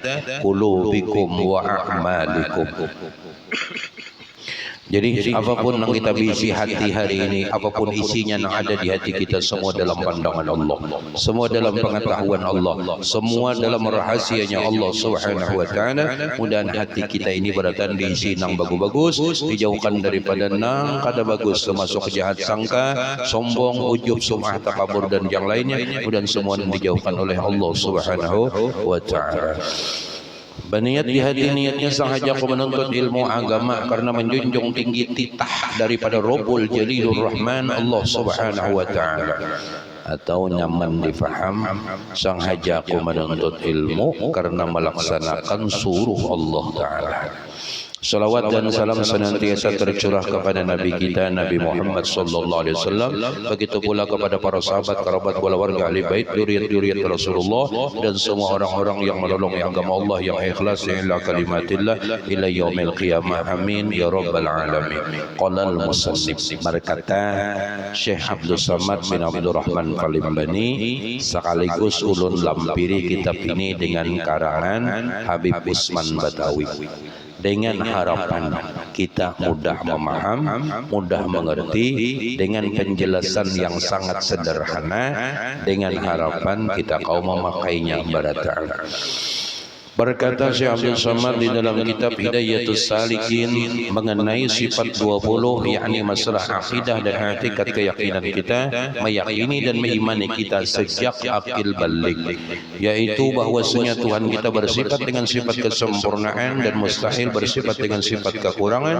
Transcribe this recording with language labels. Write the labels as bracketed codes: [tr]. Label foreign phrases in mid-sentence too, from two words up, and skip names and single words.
[ar] قلوبكم وأعمالكم. [id] Jadi apapun yang kita bisi hati hari ini, apapun isinya yang ada di hati kita, semua dalam pandangan Allah, semua dalam pengetahuan Allah, semua dalam rahasianya Allah [ar] سبحانه وتعالى. [bjn] Mudahan hati kita ini beratan diisi nang bagus-bagus, dijauhkan daripada nang kada bagus, termasuk jahat sangka, sombong, ujub, sum'ah, takabur dan yang lainnya. Mudahan semua dijauhkan oleh Allah [ar] سبحانه وتعالى. [id] Berniat di hati, niatnya sengaja aku menuntut ilmu agama karena menjunjung tinggi titah daripada Rabbul Jalilur Rahman Allah [ar] سبحانه وتعالى. [id] Atau nyaman difaham, sengaja aku menuntut ilmu karena melaksanakan suruh Allah taala. Salawat dan salam senantiasa tercurah kepada Nabi kita Nabi Muhammad [ar] صلى الله عليه وسلم, [id] begitu pula kepada para sahabat, kerabat, keluarga, [ar] أهل البيت, ذرية رسول الله [id] dan semua orang-orang yang menolong agama Allah yang ikhlas [ar] إلى كلمة الله إلى يوم القيامة. آمين يا رب العالمين. قال المصنف, [bjn] berkata Syekh Abdul Samad bin Abdul Rahman Palimbani, sekaligus ulun lampiri kitab ini dengan karangan Habib Usman Batawi, dengan harapan kita mudah memaham, mudah mengerti, dengan penjelasan yang sangat sederhana, dengan harapan kita kaum memakainya barataan. [id] Berkata Syekh Abdul Samad di dalam kitab Hidayatus Salikin mengenai sifat 20, yakni masalah akidah dan i'tikad, keyakinan kita, meyakini dan mengimani kita sejak akil balik, yaitu bahwasanya Tuhan kita bersifat dengan sifat kesempurnaan dan mustahil bersifat dengan sifat kekurangan.